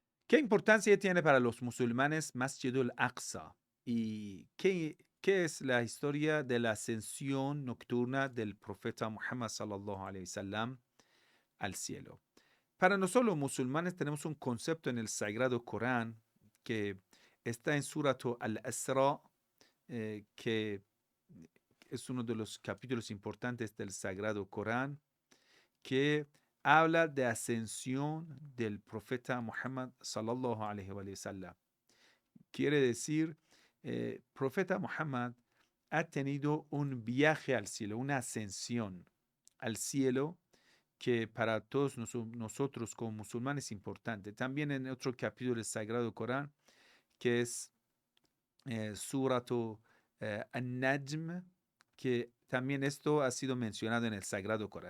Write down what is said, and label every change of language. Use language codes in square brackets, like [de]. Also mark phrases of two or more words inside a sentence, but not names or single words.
[es] ¿Qué importancia tiene para los musulmanes Masjid al-Aqsa? ¿Y qué es la historia de la ascensión nocturna del profeta Muhammad [ar] صلى الله عليه وسلم [es] al cielo? Para nosotros los musulmanes tenemos un concepto en el Sagrado Corán que está en Surat al-Asra, que es uno de los capítulos importantes del Sagrado Corán, que habla de ascensión del profeta Muhammad [ar] صلى الله عليه وسلم. [es] Quiere decir, profeta Muhammad ha tenido un viaje al cielo, una ascensión al cielo que para todos nosotros como musulmanes es importante. También en otro capítulo del Sagrado Corán, que es Suratu An-Najm, que también esto ha sido mencionado en el Sagrado Corán.